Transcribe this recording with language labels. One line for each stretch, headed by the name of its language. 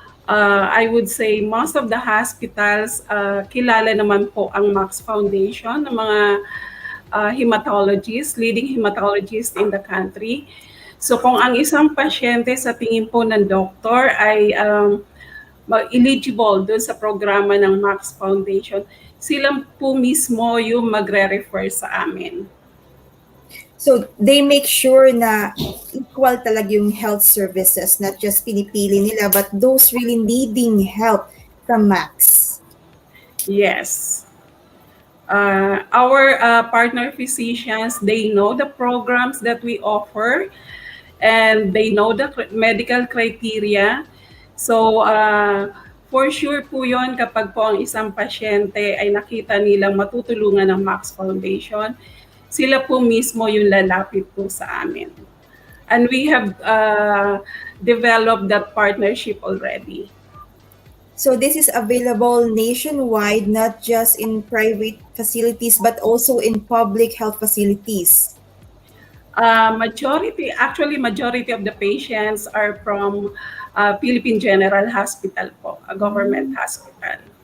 English: I would say most of the hospitals,
Filipino: kilala naman po ang
English: Max Foundation,
Filipino: ng mga
English: hematologists, leading hematologists in the country.
Filipino: So kung ang isang pasyente sa tingin po ng doktor ay eligible doon sa programa ng Max Foundation, sila po mismo yung magre-refer sa amin.
English: So they make sure
Filipino: na
English: equal
Filipino: talaga yung
English: health services, not just
Filipino: pinipili nila,
English: but those really needing help from Max. Yes. Our partner physicians, they know the programs that we offer, and they know the medical criteria. So For sure
Filipino: po yun kapag po ang isang pasyente ay nakita nilang matutulungan ng Max Foundation, sila po mismo yung lalapit po sa amin.
English: And we have developed that partnership already. So this is available nationwide, not just in private facilities, but also in public health facilities. Majority of the patients are from Philippine General Hospital po, a government hospital.